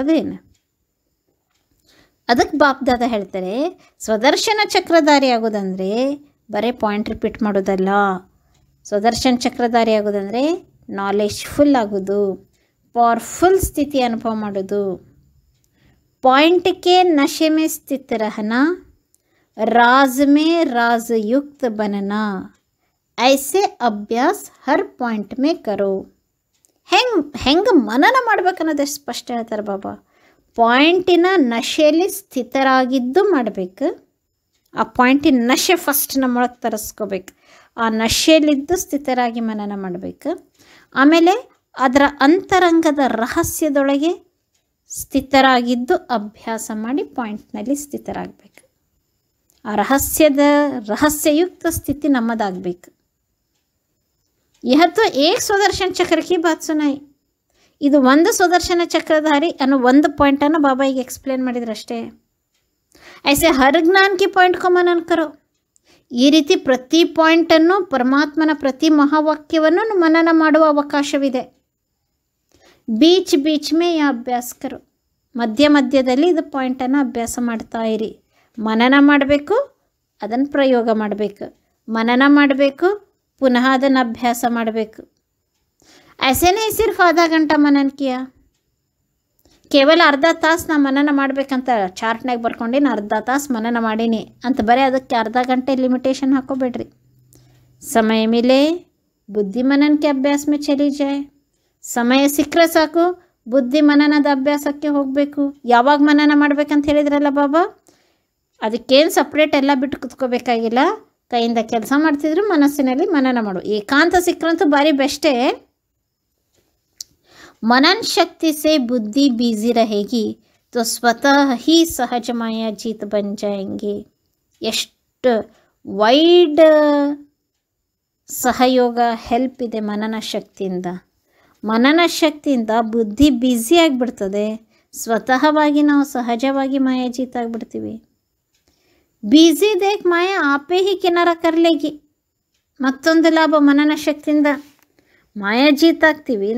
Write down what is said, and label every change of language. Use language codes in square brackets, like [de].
[kn] ಅದೇನು ಅದಕ್ಕೆ ಬಾಪ್ದಾದ ಹೇಳ್ತಾರೆ, ಸ್ವದರ್ಶನ ಚಕ್ರಧಾರಿ ಆಗೋದಂದರೆ ಬರೀ ಪಾಯಿಂಟ್ ರಿಪೀಟ್ ಮಾಡೋದಲ್ಲ. ಸ್ವದರ್ಶನ ಚಕ್ರಧಾರಿ ಆಗೋದಂದರೆ ನಾಲೆಜ್ಫುಲ್ ಆಗೋದು, ಪವರ್ಫುಲ್ ಸ್ಥಿತಿ ಅನುಭವ ಮಾಡೋದು. [hi] पॉइंट के नशे में स्थित रहना, राज में राजयुक्त बनना, ऐसे अभ्यास हर पॉइंट में करो. [kn] ಹೆಂಗೆ ಮನನ ಮಾಡ್ಬೇಕನ್ನೋದು ಸ್ಪಷ್ಟ ಹೇಳ್ತಾರೆ ಬಾಬಾ. ಪಾಯಿಂಟಿನ ನಶೆಯಲ್ಲಿ ಸ್ಥಿತರಾಗಿದ್ದು ಮಾಡಬೇಕು. ಆ ಪಾಯಿಂಟಿನ ನಶೆ ಫಸ್ಟ್ ನಮ್ಮೊಳಗೆ ತರಿಸ್ಕೋಬೇಕು. ಆ ನಶೆಯಲ್ಲಿದ್ದು ಸ್ಥಿತರಾಗಿ ಮನನ ಮಾಡಬೇಕು. ಆಮೇಲೆ ಅದರ ಅಂತರಂಗದ ರಹಸ್ಯದೊಳಗೆ ಸ್ಥಿತರಾಗಿದ್ದು ಅಭ್ಯಾಸ ಮಾಡಿ ಪಾಯಿಂಟ್ನಲ್ಲಿ ಸ್ಥಿತರಾಗಬೇಕು. ಆ ರಹಸ್ಯಯುಕ್ತ ಸ್ಥಿತಿ ನಮ್ಮದಾಗಬೇಕು. [hi] यह तो एक स्वदर्शन चक्र की बात सुनाई. [kn] ಇದು ಒಂದು ಸ್ವದರ್ಶನ ಚಕ್ರಧಾರಿ ಅನ್ನೋ ಒಂದು ಪಾಯಿಂಟನ್ನು ಬಾಬಾ ಈಗ ಎಕ್ಸ್ಪ್ಲೇನ್ ಮಾಡಿದ್ರಷ್ಟೇ. [hi] ಐಸೆ ಹರ್ ಜ್ಞಾನ್ ಕಿ ಪಾಯಿಂಟ್ ಕೋ ಮನನ ಕರೋ. [kn] ಈ ರೀತಿ ಪ್ರತಿ ಪಾಯಿಂಟನ್ನು, ಪರಮಾತ್ಮನ ಪ್ರತಿ ಮಹಾವಾಕ್ಯವನ್ನು ಮನನ ಮಾಡುವ ಅವಕಾಶವಿದೆ. [hi] ಬೀಚ್ ಮೇ ಯಾ ಅಭ್ಯಾಸ ಕರೋ. [kn] ಮಧ್ಯದಲ್ಲಿ ಇದು ಪಾಯಿಂಟನ್ನು ಅಭ್ಯಾಸ ಮಾಡ್ತಾ ಇರಿ. ಮನನ ಮಾಡಬೇಕು, ಅದನ್ನು ಪ್ರಯೋಗ ಮಾಡಬೇಕು. ಮನನ ಮಾಡಬೇಕು, ಪುನಃ ಅದನ್ನು ಅಭ್ಯಾಸ ಮಾಡಬೇಕು. [hi] ऐसे नहीं सिर्फ आधा घंटा मनन किया, [kn] ಕೇವಲ ಅರ್ಧ ತಾಸು ನಾ ಮನನ ಮಾಡಬೇಕಂತ ಚಾರ್ಟ್ನಾಗ ಬರ್ಕೊಂಡು ಅರ್ಧ ತಾಸು ಮನನ ಮಾಡೀನಿ ಅಂತ ಬರೀ ಅದಕ್ಕೆ ಅರ್ಧ ಗಂಟೆ ಲಿಮಿಟೇಷನ್ ಹಾಕೋಬೇಡ್ರಿ. [hi] ಸಮಯ ಮಿಲೆ ಬುದ್ಧಿ ಮನನಕ್ಕೆ ಅಭ್ಯಾಸ ಮೇ ಚಲಿ ಜಾಯ್. [kn] ಸಮಯ ಸಿಕ್ಕರೆ ಸಾಕು, ಬುದ್ಧಿ ಮನನದ ಅಭ್ಯಾಸಕ್ಕೆ ಹೋಗಬೇಕು. ಯಾವಾಗ ಮನನ ಮಾಡ್ಬೇಕಂತ ಹೇಳಿದ್ರಲ್ಲ ಬಾಬಾ, ಅದಕ್ಕೇನು ಸಪ್ರೇಟ್ ಎಲ್ಲ ಬಿಟ್ಟು ಕುತ್ಕೋಬೇಕಾಗಿಲ್ಲ. ಕೈಯಿಂದ ಕೆಲಸ ಮಾಡ್ತಿದ್ರು, ಮನಸ್ಸಿನಲ್ಲಿ ಮನನ ಮಾಡು. ಏಕಾಂತ ಸಿಕ್ಕರಂತೂ ಭಾರಿ ಬೆಸ್ಟೇ. [hi] मनन शक्ति से बुद्धि बिजी रहेगी तो स्वतः ही सहज माया जीत बन जाएंगे. [kn] ಎಷ್ಟು ವೈಡ್ ಸಹಯೋಗ ಹೆಲ್ಪ್ ಇದೆ ಮನನ ಶಕ್ತಿಯಿಂದ. ಮನನ ಶಕ್ತಿಯಿಂದ ಬುದ್ಧಿ ಬ್ಯುಸಿ ಆಗಿಬಿಡ್ತದೆ. ಸ್ವತಃವಾಗಿ ನಾವು ಸಹಜವಾಗಿ ಮಾಯಾ ಜೀತ್ ಆಗಿಬಿಡ್ತೀವಿ. [hi] ಬ್ಯುಸಿ ದೇಖ್ ಮಾಯಾ ಆಪೇ ಹಿ ಕಿನಾರ ಕರ್ಲೇಗಿ. [kn] ಮತ್ತೊಂದು ಲಾಭ ಮನನ ಶಕ್ತಿಯಿಂದ ಮಾಯಾ ಜೀತ್ ಆಗ್ತೀವಿ.